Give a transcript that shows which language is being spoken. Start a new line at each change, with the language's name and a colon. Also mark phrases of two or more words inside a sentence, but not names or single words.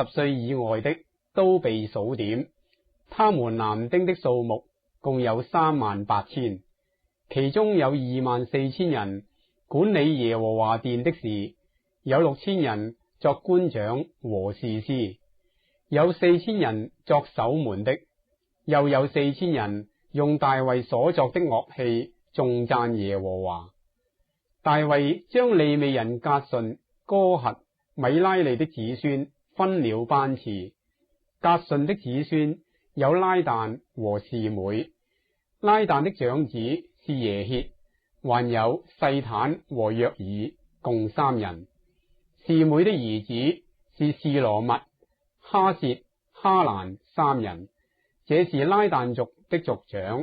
Chinese: 歲以外的都被數點，他們男丁的數目共有38000，其中有24000人管理耶和華殿的事，有6000人作官長和士師，有4000人作守門的，又有4000人用大衛所作的樂器頌讚耶和華。大衛將利未人革順、哥轄、米拉利的子孫分了班次。革順的子孫有拉旦和示每，拉旦的長子是耶歇，還有細坦和約珥，共3人。示每的兒子是示羅密、哈薛、哈蘭3人，這是拉旦族的族長。